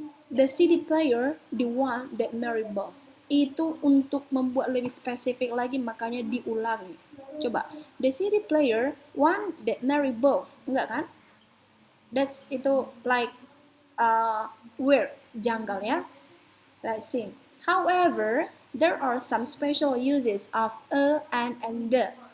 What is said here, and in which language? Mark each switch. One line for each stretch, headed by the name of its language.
English: The CD player, the one that Mary bought.
Indonesian: Itu untuk membuat lebih spesifik lagi, makanya diulangi.
English: Coba, the CD player, one that Mary bought.
Indonesian: Enggak kan? Itu
English: like weird,
Indonesian: janggal ya.
English: Let's see. However, there are some special uses of a and the.